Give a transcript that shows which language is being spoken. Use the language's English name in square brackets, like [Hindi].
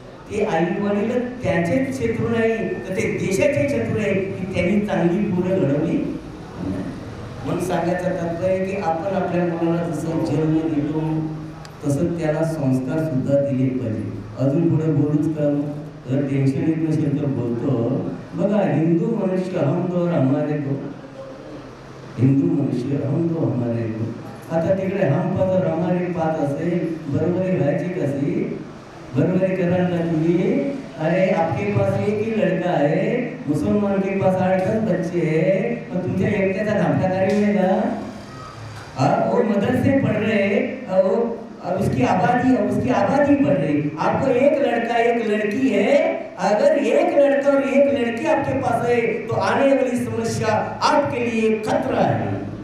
[Marathi] ते आई वडील त्याचे शत्रू नाही तर ते देशाचे शत्रू आहे की त्यांनी चांगली पुढे घडवली. म्हणून सांगायचं तात्पर्य की आपण आपल्या मुलाला जसं जन्म देतो तसं त्याला संस्कार सुद्धा दिले पाहिजे. अजून पुढे बोलूच का जर टेन्शन येत नसेल तर बोलतो. बघा [Hindi] हिंदू मनुष्य हम दो और हमारे दो. हिंदू मनुष्य हम दो हमारे दो. [Marathi] आता तिकडे [Hindi] हम पाच और हमारे पाच [Marathi] असेल बरोबरी व्हायची कशी? बरोबरी करायला तुम्ही [Hindi] अरे आपके पास एक ही लड़का है, मुसलमान के पास 8-10 बच्चे हैं, तो [Marathi] तुमच्या एकट्याचा धामटा [Hindi] कार्य है का? वो मदरसे पढ़ रहे, वो अब उसकी आबादी बढ़ रही। आपको एक लड़का एक लड़की है, अगर एक लड़का और एक लड़की आपके पास है तो आने वाली समस्या आपके लिए खतरा है।